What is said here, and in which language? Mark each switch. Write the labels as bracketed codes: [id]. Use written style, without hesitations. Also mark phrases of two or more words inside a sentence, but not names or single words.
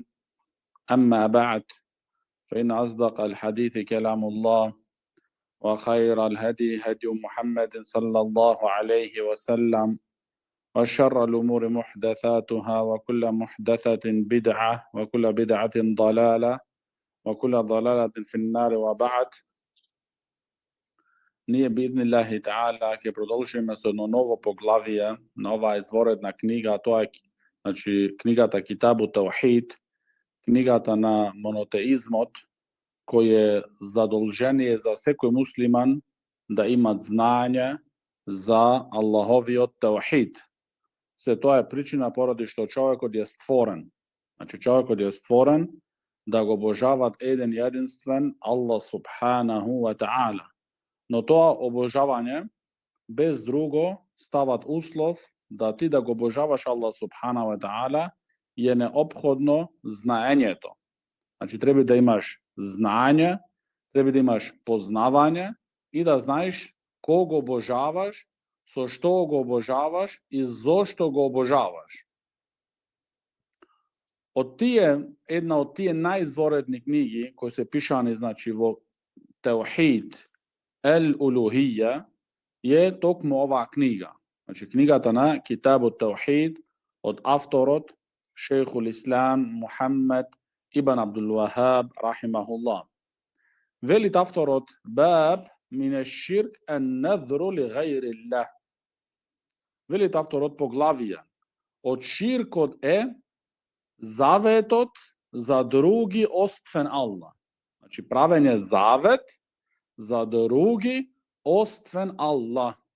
[ar] أما بعد، فإن أصدق الحديث كلام الله، وخير الهدي هدي محمد صلى الله عليه وسلم، وشر الأمور محدثاتها، وكل محدثة بدعة، وكل بدعة ضلالة، وكل ضلالة في النار. وبعد. [mk] Nije [ar] بإذن الله تعالى [mk] ke продолжиме со едно ново поглавие на оваа изворедна книга, а тоа е книгата Китабу Таухид, книгата на монотеизмот, кој е задолжение за секој муслиман да имат знање за Аллаховиот таухид. Се тоа е причина поради што човекот е створен. Човекот е створен да го обожават еден единствен Аллах [ar] سبحانه وتعالى. [mk] Но тоа обожавање без друго стават услов да ти да го обожаваш Аллах [ar] سبحانه وتعالى, [mk] е неопходно знаењето. Треба да имаш знање, треба да имаш познавање и да знаеш кого обожаваш, со што го обожаваш и зошто го обожаваш. Една од тие најизворедни книги кои се пишани во [ar] توحيد الألوهية [mk] е токму оваа книга. Книгата на Китабу Таухид од авторот Шейхул Ислам Мухаммед ибн Абдул Вахаб рахимахуллах. Велит авторот: [ar] باب من الشرك النذر لغير الله. [mk] Велит авторот поглавија: од ширкот е заветот за други освен Аллах. Правење завет за други освен Аллах.